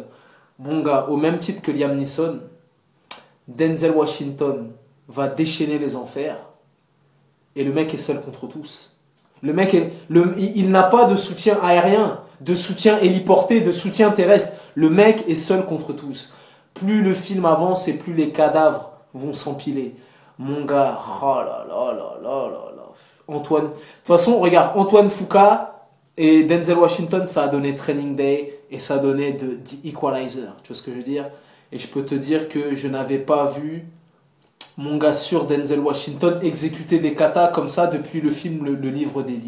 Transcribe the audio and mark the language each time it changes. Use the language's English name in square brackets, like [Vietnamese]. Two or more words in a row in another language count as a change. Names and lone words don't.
[French] Mon gars, au même titre que Liam Neeson, Denzel Washington va déchaîner les enfers, et le mec est seul contre tous. Le mec, il n'a pas de soutien aérien, de soutien héliporté, de soutien terrestre. Le mec est seul contre tous. Plus le film avance et plus les cadavres vont s'empiler. Mon gars, oh là là là là là là. Antoine, de toute façon, regarde, Antoine Fuqua et Denzel Washington, ça a donné Training Day et ça a donné The Equalizer. Tu vois ce que je veux dire? Et je peux te dire que je n'avais pas vu mon gars sur Denzel Washington exécuter des katas comme ça depuis le film Le Livre d'Eli.